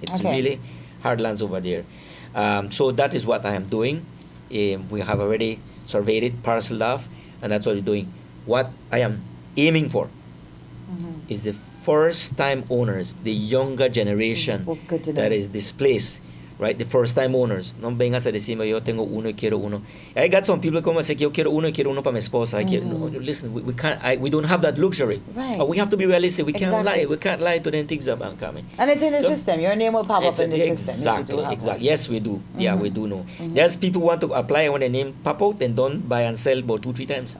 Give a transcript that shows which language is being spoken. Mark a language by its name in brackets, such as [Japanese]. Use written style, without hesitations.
[English] It's really hard lands over there. So that is what I am doing. We have already surveyed it, parceled off, and that's what we're doing. What I am aiming for is the first-time owners, the younger generation that is displaced, right? The first-time owners. [Spanish] No vengas a decirme yo tengo uno y quiero uno. [English] I got some people come and say [Spanish] yo quiero uno para mi esposa. [English] No, listen, we can't. We don't have that luxury. Right. We have to be realistic. We can't lie. We can't lie to them things about coming. And it's in the system. Your name will pop up in the system. Exactly. Yes, we do. Yeah, we do know. There's people who want to apply when their name pop out and don't buy and sell about 2-3 times.